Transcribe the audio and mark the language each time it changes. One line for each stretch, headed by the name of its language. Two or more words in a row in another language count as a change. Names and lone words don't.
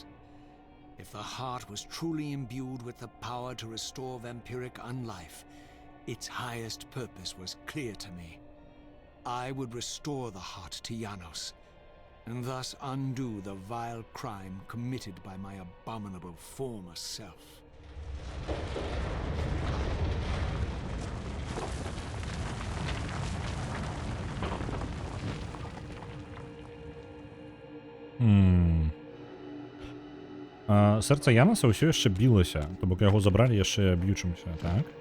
English: If the heart was truly imbued with the power to restore vampiric unlife, its highest purpose was clear to me. I would restore the heart to Janos, and thus undo the vile crime committed by my abominable former self.
Belarusian: Сэрца Яноса ўсё яшчэ білася, то бок яго забралі яшчэ б'ючымся, так?